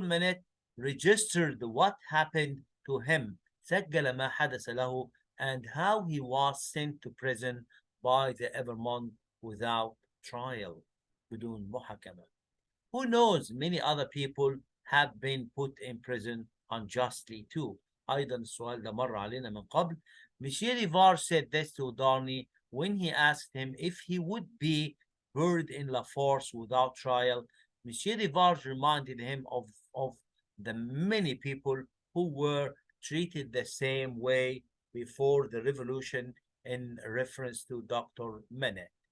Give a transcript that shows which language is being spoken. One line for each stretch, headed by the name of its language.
English: Manet registered what happened to him,
Arabic: سجل ما حدث له,
English: and how he was sent to prison by the Evermont without trial,
Arabic: بدون محاكمة.
English: Who knows, many other people have been put in prison unjustly too.
Arabic: أيضا السؤال ده مر علينا من قبل.
English: Monsieur Rivard said this to Darnay when he asked him if he would be buried in La Force without trial. Monsieur Rivard reminded him of the many people who were treated the same way before the revolution in reference to Dr. Manet.